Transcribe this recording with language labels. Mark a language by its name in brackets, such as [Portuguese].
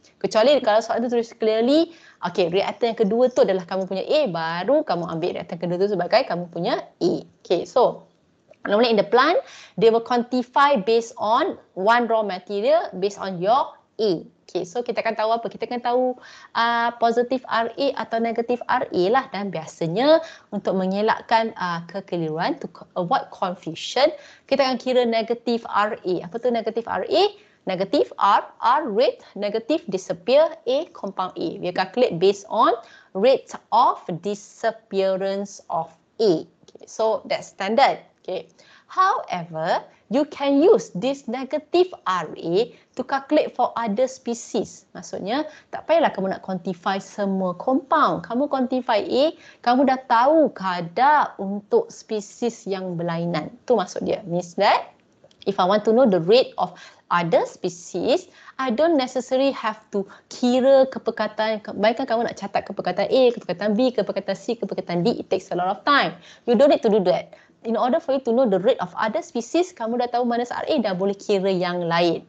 [Malay] Kecuali kalau soalan tu tulis clearly, okay, reactant yang kedua tu adalah kamu punya A, baru kamu ambil reactant kedua tu sebagai kamu punya A. [English] Okay, so normally in the plant, they will quantify based on one raw material based on your A. [Malay] Okay, so kita akan tahu apa? Kita akan tahu positif RA atau negatif RA lah. Dan biasanya untuk mengelakkan kekeliruan, [English] to avoid confusion, [Malay] kita akan kira negatif RA. Apa tu negatif RA? [English] Negative R, R rate, negative disappear, A compound A. We calculate based on rate of disappearance of A. Okay, so that's standard. Okay. However, you can use this negative RA to calculate for other species. [Malay] Maksudnya, tak payahlah kamu nak quantify semua compound. Kamu quantify A, kamu dah tahu kadar untuk spesies yang berlainan. Itu maksud dia. [English] Means that, if I want to know the rate of other species, I don't necessarily have to [Malay] kira kepekatan. Bayangkan kamu nak catat kepekatan A, kepekatan B, kepekatan C, kepekatan D. [English] It takes a lot of time. You don't need to do that. In order for you to know the rate of other species, [Malay] kamu dah tahu mana RA, dah boleh kira yang lain.